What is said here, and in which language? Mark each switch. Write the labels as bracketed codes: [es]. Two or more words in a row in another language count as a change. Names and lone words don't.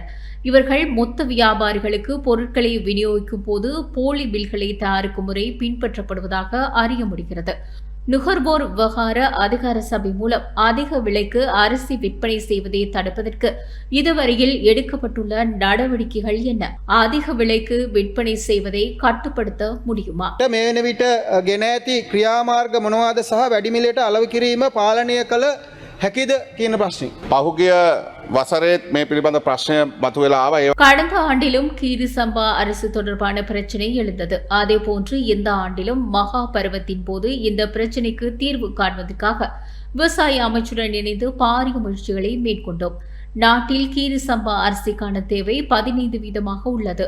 [ta] இவர்கள் மொத்த வியாபாரிகளுக்கு பொருட்களை விநியோகிக்கும் போது போலி பில்களை தயாரிக்கும் முறை பின்பற்றப்படுவதாக அறிய முடிகிறது. நுகர்வோர் விவகார அதிகார சபை மூலம் அதிக விலைக்கு அரிசி விற்பனை செய்வதை தடுப்பதற்கு இதுவரையில் எடுக்கப்பட்டுள்ள நடவடிக்கைகள் என்ன? அதிக விலைக்கு விற்பனை செய்வதை கட்டுப்படுத்த முடியுமா? [si] මේ වෙන විට ගෙන ඇති ක්‍රියාමාර්ග මොනවාද සහ වැඩි මිලට අලව කිරීම පාලනය කළ හැකිද කියන ප්‍රශ්නේ. පහුගිය වසරේත් මේ පිළිබඳ ප්‍රශ්නය මතුවලා ආවා. [ta] கடந்த ஆண்டிலும் கீரி சம்பா அரிசி தொடர்பான பிரச்சினை எழுந்தது. அதேபோன்று இந்த ஆண்டிலும் மகா பருவத்தின் போது இந்த பிரச்சினைக்கு தீர்வு காண்பதற்காக விவசாய அமைச்சுடன் இணைந்து பாரிய முயற்சிகளை மேற்கொண்டோம். நாட்டில் கீரி சம்பா அரிசிக்கான தேவை 15% உள்ளது.